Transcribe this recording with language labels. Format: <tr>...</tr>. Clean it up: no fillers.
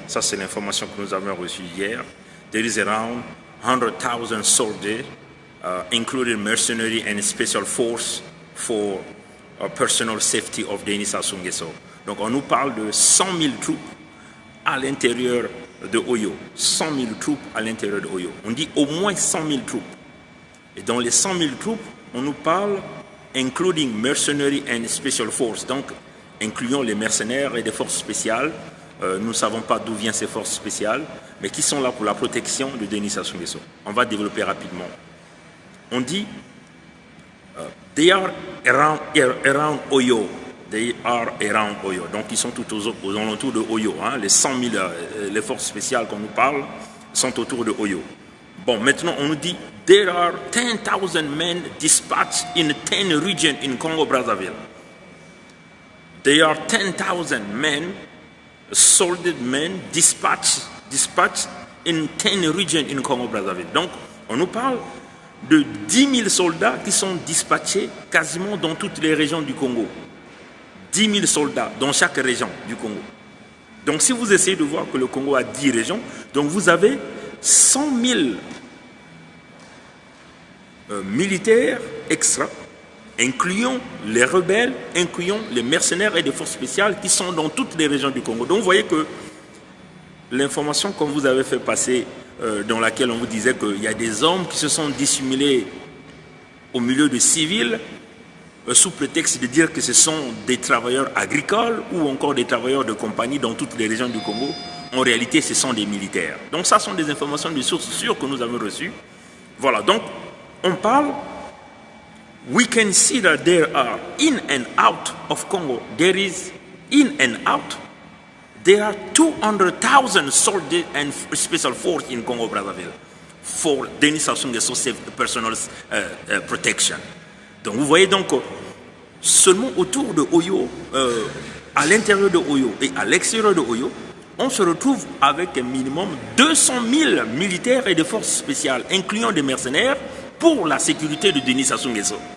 <fr>Ça, c'est l'information que nous avons reçue hier.</fr> <en>There is around 100,000 soldiers, including mercenary and special force, for personal safety of Denis Sassou Nguesso.</en> <fr>Donc, on nous parle de 100 000 troupes à l'intérieur de Oyo. 100 000 troupes à l'intérieur de Oyo. On dit au moins 100 000 troupes. Et dans les 100 000 troupes, on nous parle</fr> <en>including mercenary and special force.</en> <fr>Donc, incluant les mercenaires et des forces spéciales. Nous ne savons pas d'où viennent ces forces spéciales, mais qui sont là pour la protection de Denis Sassou Nguesso. On va développer rapidement. On dit</fr> <en>they are around Oyo. They are around Oyo.</en> <fr>Donc, ils sont tout aux alentours de Oyo. Hein. Les 100 000, les forces spéciales qu'on nous parle, sont autour de Oyo. Bon, maintenant, on nous dit</fr> <en>there are 10,000 men dispatched in 10 regions in Congo-Brazzaville. There are 10,000 men, soldier men dispatched in 10 regions in Congo-Brazzaville.</en> <fr>Donc, on nous parle de 10 000 soldats qui sont dispatchés quasiment dans toutes les régions du Congo. 10 000 soldats dans chaque région du Congo. Donc, si vous essayez de voir que le Congo a 10 régions, donc vous avez 100 000 militaires extra, incluant les rebelles, incluant les mercenaires et les forces spéciales qui sont dans toutes les régions du Congo. Donc, vous voyez que l'information qu'on vous avait fait passer, dans laquelle on vous disait qu'il y a des hommes qui se sont dissimulés au milieu de civils, sous prétexte de dire que ce sont des travailleurs agricoles ou encore des travailleurs de compagnie dans toutes les régions du Congo. En réalité, ce sont des militaires. Donc, ça sont des informations de sources sûres que nous avons reçues. Voilà, donc, on parle,</fr> <en>we can see that there are in and out of Congo, there is in and out, there are 200,000 soldiers and special force in Congo-Brazzaville for Denis Sassou Nguesso personal protection.</en> <fr>Donc, vous voyez donc, seulement autour de Oyo, à l'intérieur de Oyo et à l'extérieur de Oyo, on se retrouve avec un minimum 200 000 militaires et des forces spéciales, incluant des mercenaires, pour la sécurité de Denis Sassou Nguesso.</fr>